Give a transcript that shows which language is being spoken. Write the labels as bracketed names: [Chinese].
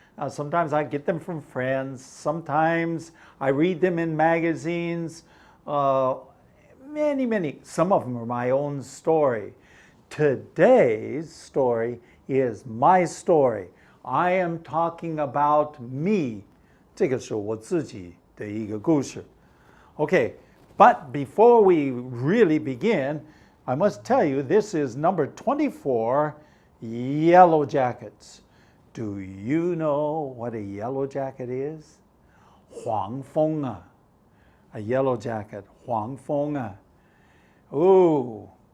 [English] Sometimes I get them from friends. Sometimes I read them in magazines. Many. Some of them are my own story. Today's story is my story. I am talking about me. [Chinese] 这个是我自己的一个故事。 [English] Okay, but before we really begin, I must tell you this is number 24, Yellow Jackets. Do you know what a yellow jacket is? [Chinese] 黄蜂啊. [English] A yellow jacket, [Chinese] 黄蜂啊. [English] Ooh.